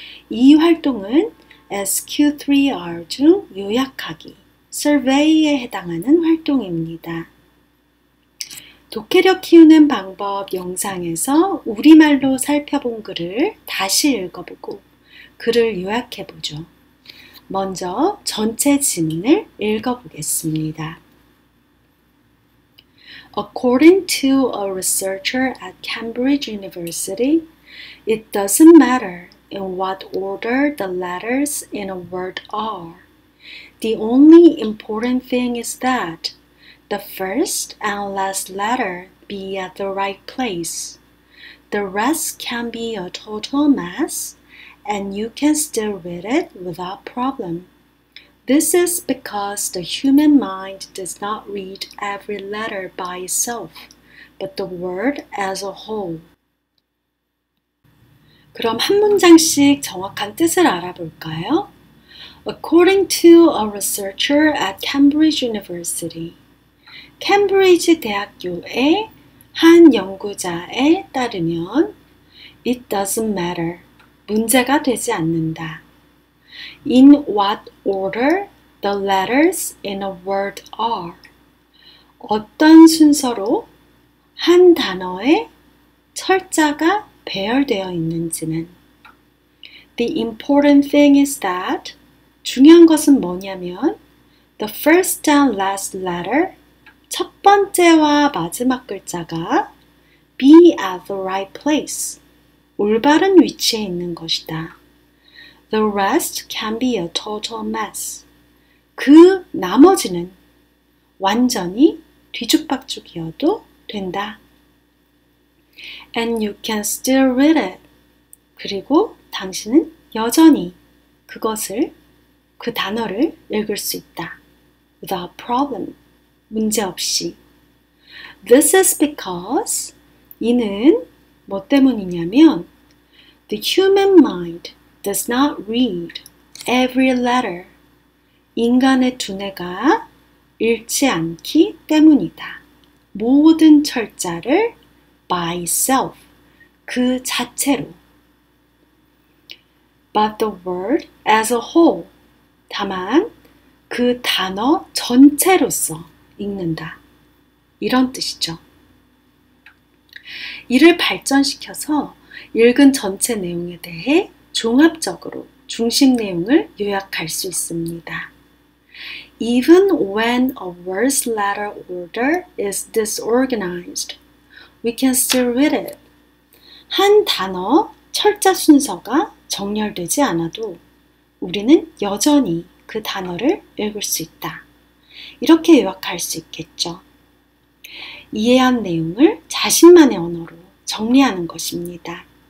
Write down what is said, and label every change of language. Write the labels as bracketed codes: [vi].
[ko] 이 활동은 SQ3R 중 요약하기, survey에 해당하는 활동입니다. 독해력 키우는 방법 영상에서 우리말로 살펴본 글을 다시 읽어보고 글을 요약해보죠. 먼저 전체 지문을 읽어보겠습니다. [en] According to a researcher at Cambridge University, it doesn't matter in what order the letters in a word are. The only important thing is that the first and last letter be at the right place. The rest can be a total mess, and you can still read it without problem. This is because the human mind does not read every letter by itself, but the word as a whole. [ko] 그럼 한 문장씩 정확한 뜻을 알아볼까요? [en] According to a researcher at Cambridge University. [ko] 캠브리지 대학교의 한 연구자에 따르면 [en] It doesn't matter. [ko] 문제가 되지 않는다. [en] In what order the letters in a word are. [ko] 어떤 순서로 한 단어의 철자가 배열되어 있는지는. [en] The important thing is that [ko] 중요한 것은 뭐냐면 [en] the first and last letter [ko] 첫 번째와 마지막 글자가 [en] be at the right place [ko] 올바른 위치에 있는 것이다. [en] The rest can be a total mess. [ko] 그 나머지는 완전히 뒤죽박죽이어도 된다. [en] And you can still read it. [ko] 그리고 당신은 여전히 그것을, 그 단어를 읽을 수 있다. [en] Without problem. [ko] 문제 없이. [en] This is because [ko] 이는 뭐 때문이냐면 [en] the human mind does not read every letter. [ko] 인간의 두뇌가 읽지 않기 때문이다. 모든 철자를 [en] by itself, [ko] 그 자체로. [en] But the word as a whole, [ko] 다만 그 단어 전체로서 읽는다. 이런 뜻이죠. 이를 발전시켜서 읽은 전체 내용에 대해 종합적으로 중심 내용을 요약할 수 있습니다. [en] Even when a word's letter order is disorganized, we can still read it. [ko] 한 단어 철자 순서가 정렬되지 않아도 우리는 여전히 그 단어를 읽을 수 있다. 이렇게 요약할 수 있겠죠. 이해한 내용을 자신만의 언어로 정리하는 것입니다.